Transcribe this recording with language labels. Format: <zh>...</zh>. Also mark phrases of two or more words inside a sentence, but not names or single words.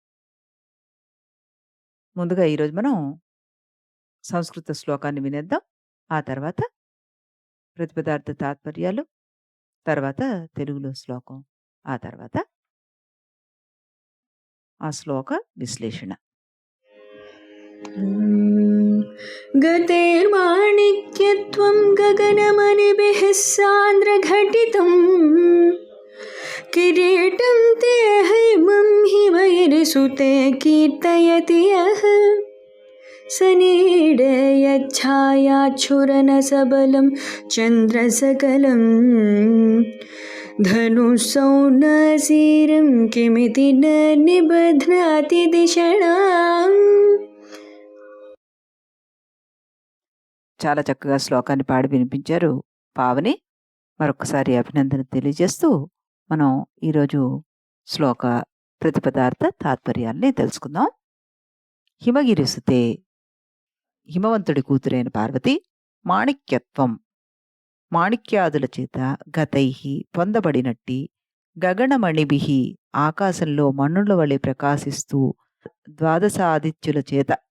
<te>ముందుగా ఈరోజు మనం సంస్కృత శ్లోకాన్ని వినేద్దాం. ఆ తర్వాత ప్రతిపదార్థ తాత్పర్యాలు, తర్వాత తెలుగులో శ్లోకం, ఆ తర్వాత ఆ శ్లోక విశ్లేషణ.</te> <sa>गतेर्माणिक्यत्वं गगनमणिभिः सान्द्रघटितम् किरीटं ते हैमं हिमैर्सुते कीर्तयति यः सनीडयच्छायाच्छुरनसबलं चन्द्रसकलं धनुःसौनसीरं किमिति न निबध्नाति दिशणाम्.</sa> <te>చాలా చక్కగా శ్లోకాన్ని పాడి వినిపించారు పావని. మరొకసారి అభినందన తెలియజేస్తూ మనం ఈరోజు శ్లోక ప్రతిపదార్థ తాత్పర్యాల్ని తెలుసుకుందాం. హిమగిరిసుతే, హిమవంతుడి కూతురైన పార్వతి, మాణిక్యత్వం, మాణిక్యాదుల చేత, గతైహి పొందబడినట్టి, గగనమణిభిః ఆకాశంలో మణుల వలె ప్రకాశిస్తూ, ద్వాదశాదిత్యుల చేత,</te>